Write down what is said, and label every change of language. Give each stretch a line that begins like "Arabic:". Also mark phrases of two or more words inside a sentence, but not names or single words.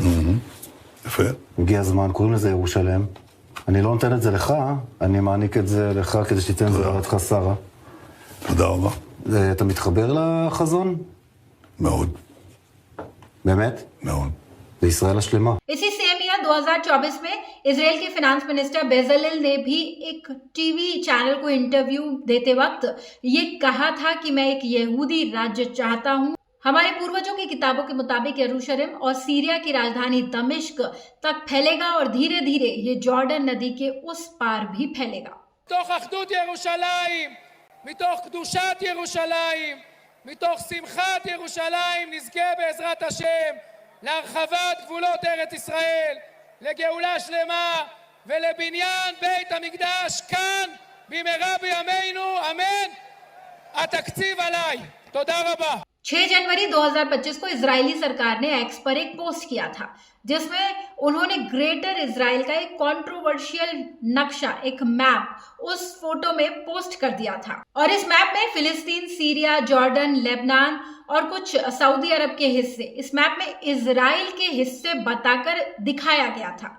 Hebrew: יפה. הגיע הזמן, קוראים לזה ירושלם. אני לא נותן את זה לך, אני מעניק את זה לך כדי שתיתן את זה לרעתך שרה. תודה רבה. אתה מתחבר לחזון? מאוד. באמת? מאוד. בישראל השלמה.
Hindi: इसी
English: same year
Hindi: 2024 में इजराइल के
English: finance minister
Hindi: बेजलेल ने भी एक
English: TV channel
Hindi: को इंटरव्यू देते वक्त ये कहा था कि मैं एक यहूदी राज्य चाहता हूं। हमारे पूर्वजों की किताबों के मुताबिक यरूशलेम और सीरिया की राजधानी दमिश्क तक फैलेगा और धीरे धीरे ये जॉर्डन नदी के उस पार भी फैलेगा।
Hebrew: מתוך אחדות ירושלים, מתוך קדושת ירושלים, מתוך שמחת ירושלים, נזכה בעזרת השם להרחבת גבולות ארץ ישראל, לגאולה שלמה ולבניין בית המקדש כאן במהרה בימינו, אמן. התקציב עליי. תודה רבה.
Hindi: 6 जनवरी 2025 को इजरायली सरकार ने एक्स पर एक पोस्ट किया था जिसमें उन्होंने ग्रेटर इजराइल का एक कंट्रोवर्शियल नक्शा, एक मैप उस फोटो में पोस्ट कर दिया था। और इस मैप में फिलिस्तीन, सीरिया, जॉर्डन, लेबनान और कुछ सऊदी अरब के हिस्से, इस मैप में इजराइल के हिस्से बताकर दिखाया गया था।